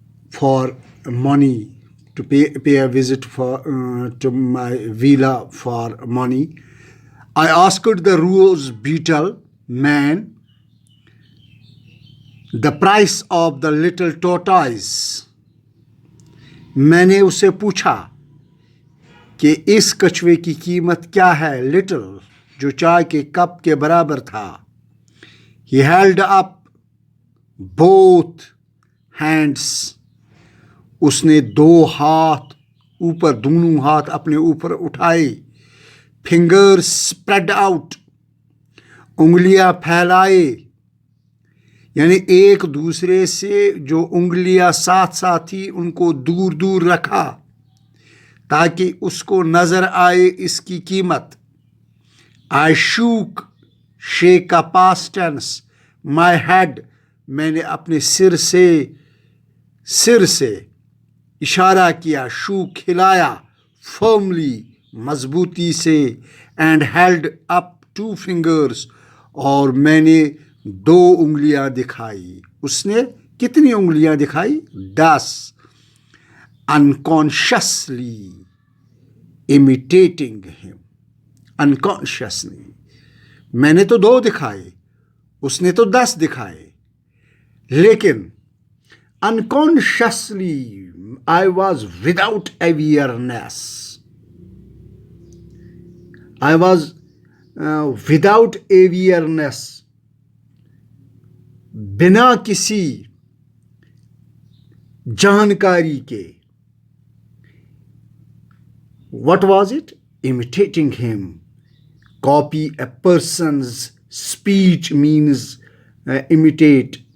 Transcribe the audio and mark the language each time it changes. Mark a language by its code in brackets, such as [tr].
[en] for money, to pay a visit to my villa for money. I asked the rose beetle man the price of the little tortoise. [hi] मैंने उससे पूछा कि इस कछुए की कीमत क्या है, लिटिल जो चाय के कप के बराबर था. [en] He held up both hands. [hi] उसने दो हाथ ऊपर, दोनों हाथ अपने ऊपर उठाए. [en] Fingers spread out. [hi] उंगलियां फैलाए, यानी एक दूसरे से जो उंगलियां साथ साथ थी उनको दूर दूर रखा ताकि उसको नजर आए इसकी कीमत. [en] I shook, shake का past tense, my head, [hi] मैंने अपने सिर से इशारा किया. [en] shook हिलाया, firmly, मजबूती से, and held up 2 fingers, [hi] और मैंने 2 उंगलियां दिखाई. उसने कितनी उंगलियां दिखाई? 10. [en] unconsciously imitating him. [hi] unconsciously, मैंने तो 2 दिखाए, उसने तो 10 दिखाए, लेकिन unconsciously [en] I was without awareness. I was without awareness, [hi] बिना किसी जानकारी के. [en] What was it? Imitating him. Copy a person's speech means imitating.